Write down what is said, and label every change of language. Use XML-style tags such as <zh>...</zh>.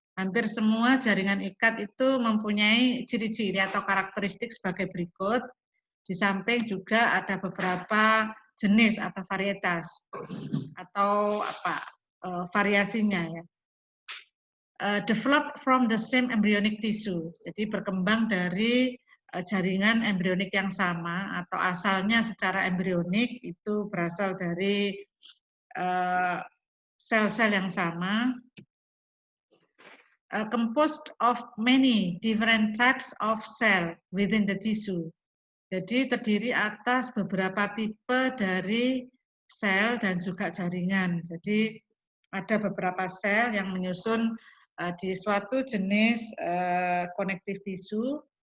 <id>Hampir semua jaringan ikat itu mempunyai ciri-ciri atau karakteristik sebagai berikut. Di samping juga ada beberapa jenis atau varietas atau variasinya ya.</id> <en>Developed from the same embryonic tissue.</en> <id>Jadi berkembang dari jaringan embrionik yang sama atau asalnya secara embrionik itu berasal dari sel-sel yang sama.</id> <en>Composed of many different types of cell within the tissue.</en> <id>Jadi terdiri atas beberapa tipe dari sel dan juga jaringan. Jadi ada beberapa sel yang menyusun di suatu jenis connective tissue.</id>